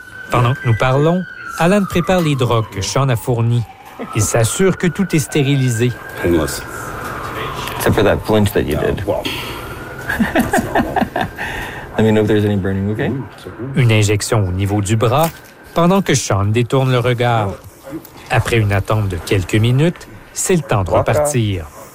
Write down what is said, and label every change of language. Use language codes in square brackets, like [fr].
[fr] Pendant que nous parlons, Alan prépare les drogues que Sean a fournies. Il s'assure que tout est stérilisé. [en] Painless. Except for that flinch that you did. Let me know if there's any burning, okay? [fr] Une injection au niveau du bras, pendant que Sean détourne le regard. Après une attente de quelques minutes, c'est le temps de repartir.